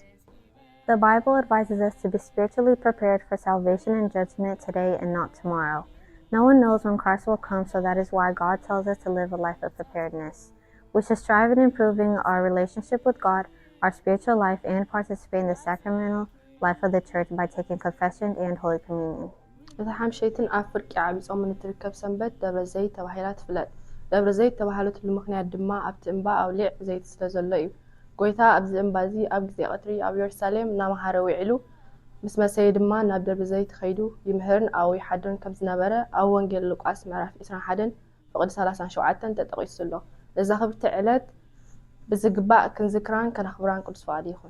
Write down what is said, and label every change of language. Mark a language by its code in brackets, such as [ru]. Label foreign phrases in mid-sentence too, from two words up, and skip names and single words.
[en] The Bible advises us to be spiritually prepared for salvation and judgment today and not tomorrow. No one knows when Christ will come, so that is why God tells us to live a life of preparedness. We should strive in improving our relationship with God, our spiritual life, and participate in the sacramental life of the church by taking confession and Holy Communion. [ti] እታ ሓምሸይትን ኣብ ፍርቂ ዓቢጾም እትርከብ ሰንበት ደብረ ዘይት ተባሂላ ትፍለጥ። ደብረ ዘይት ተባሂለትሉ ምክንያት ድማ ኣብቲ እምባ ኣውሊዕ ዘይት ስለ ዘሎ እዩ። ጎይታ ኣብዚ እምባ እዚ ኣብ ግዜ ቀትሪ ኣብ ኢየሩሳሌም እናመሃረ ውዒሉ ምስ መሰይ ድማ ናብ ደብረ ዘይት ከይዱ ይምህርን ኣብኡ ይሓድርን ከም ዝነበረ ኣብ ወንጌል ሉቃስ ምዕራፍ 21 ፍቅዲ 37 ተጠቂሱ ኣሎ። እዛ ክብርቲ ዕለት ብዝግባእ ክንዝክራን ከነኽብራን ቅዱስ ፈቃዲ ይኹን።